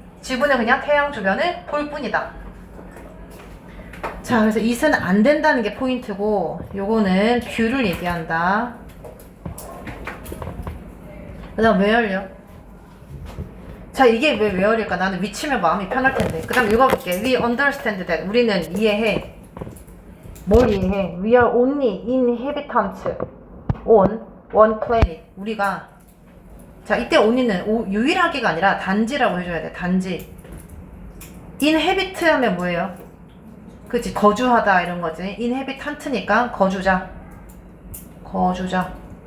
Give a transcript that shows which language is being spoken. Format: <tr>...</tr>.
<ko>지구는 그냥 태양 주변을 볼 뿐이다. 자, 그래서 it은 안 된다는 게 포인트고 요거는 뷰를 얘기한다. 그 다음 where요? 자, 이게 왜 where일까? 나는 위치면 마음이 편할 텐데. 그 다음 읽어볼게.</ko> <en>We understand that.</en> <ko>우리는 이해해. 뭘 이해해?</ko> <en>We are only inhabitants on one planet.</en> <ko>우리가 자, 이때 only는 유일하게가 아니라 단지라고 해줘야 돼. 단지. inhabit 하면 뭐예요? 그치, 거주하다 이런 거지. inhabitant니까 거주자. 거주자.</ko>